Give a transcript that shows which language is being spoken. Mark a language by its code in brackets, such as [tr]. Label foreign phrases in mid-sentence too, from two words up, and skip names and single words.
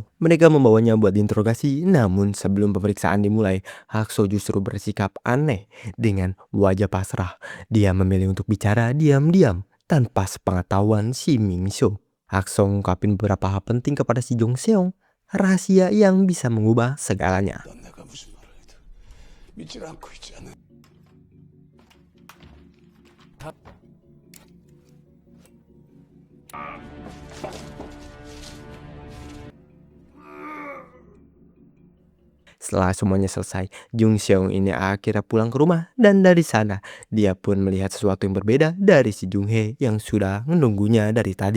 [id] Mereka membawanya buat diinterogasi, namun sebelum pemeriksaan dimulai, Hakso justru bersikap aneh dengan wajah pasrah. Dia memilih untuk bicara diam-diam tanpa sepengetahuan si Myung Seo. Hakso ngungkapin beberapa hal penting kepada si Jung Seong, rahasia yang bisa mengubah segalanya. [ko] 넌 내가 무슨 말을 해도 믿질 않고 있지 않은. [id] Setelah semuanya selesai, Jung Seong ini akhirnya pulang ke rumah, dan dari sana dia pun melihat sesuatu yang berbeda dari si Jung Hae yang sudah menunggunya dari tadi.